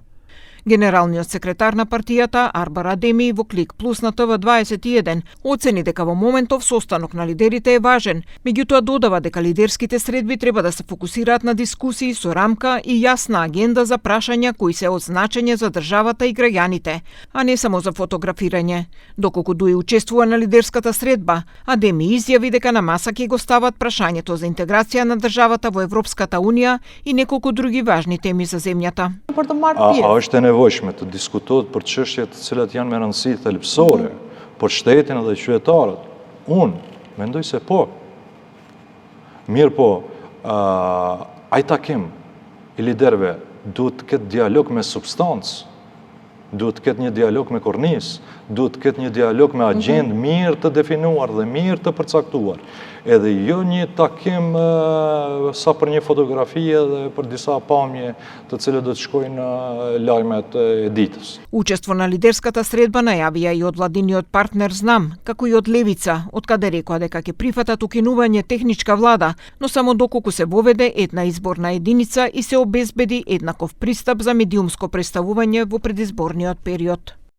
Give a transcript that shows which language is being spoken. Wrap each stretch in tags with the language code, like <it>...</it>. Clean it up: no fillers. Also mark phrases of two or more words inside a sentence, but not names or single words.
<mk>Генералниот секретар на партијата Арбар Адеми во Клик Плюс на ТВ21 оцени дека во моментов состанок на лидерите е важен, меѓутоа додава дека лидерските средби треба да се фокусираат на дискусии со рамка и јасна агенда за прашања кои се од значење за државата и граѓаните, а не само за фотографирање. Доколку Дуи учествува на лидерската средба, Адеми изјави дека на маса ќе го стават прашањето за интеграција на државата во Европската Унија и неколку други важни теми за земјата.</mk> <sq>Është e nevojshme të diskutohet për çështje të cilat janë me rëndësi thelbësore për shtetin dhe qytetarët. Unë mendoj se po. Mirë po, ai takim i liderëve duhet të ketë dialog me substancë, duhet të ketë një dialog me kornisë, duhet të ketë një dialog me agjendë mirë të definuar dhe mirë të përcaktuar. Edhe jo një takim sa për një fotografi dhe për disa pamje të cilët do të shkojnë lajmet e ditës.</sq> <mk>Учество на лидерската средба најавија и од владиниот партнер Знам, како и од Левица, од каде рекоа дека ќе прифатат укинување техничка влада, но само доколку се воведе една изборна единица и се обезбеди еднаков пристап за медиумско представување во предизборниот период.</mk>